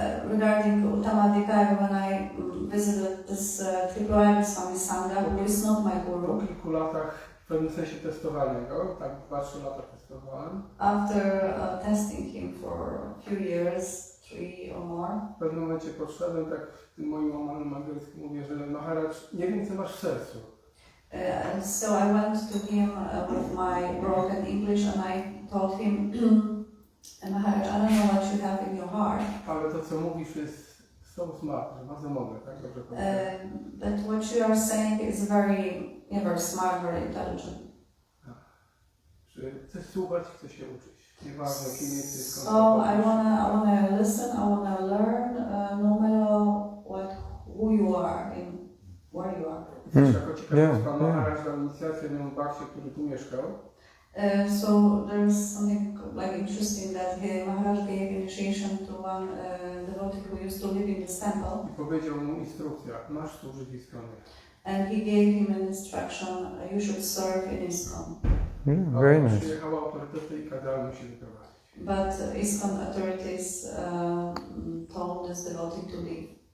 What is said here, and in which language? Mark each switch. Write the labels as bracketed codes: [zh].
[en] Regarding Uttamadhikari, when I visited this Tripurari Swami Sangha, who is not my [pl] Po [en] guru, [pl] kilku latach, w pewnym sensie testowania go, tak 2-3 lata testowałem. [en] after testing him for a few years, 3 or more, [pl] W pewnym momencie podszedłem, tak w tym moim łamanym angielskim mówię, że Maharaj, nie wiem co masz w sercu. [en] so I went to him with my broken English and I told him, Maharaj, I don't know what you have in your heart, [pl] Ale to co mówisz jest [en] so smart, [pl] że bardzo mądre, tak? Dobrze powiedziałem. [en] but what you are saying is very smart, very intelligent. [pl] Że chcesz słuchać, chcesz się uczyć. Nieważne kim jesteś, skąd [en] So I wanna listen, I wanna learn, no matter who you are and where you are. [pl] Też jako ciekawostka, Maharaj dał inicjację na Baksie, który tu mieszkał. [en] So there's something like interesting that Maharaj gave initiation to one devotee who used to live in this temple. [pl] I powiedział mu instrukcja, masz służyć ISKCONie. [en] And he gave him an instruction, you should serve in ISKCON. Very nice. [pl] Przyjechały autorytety i kazali mu się wyprowadzić. [en] But ISKCON authorities told this devotee to leave.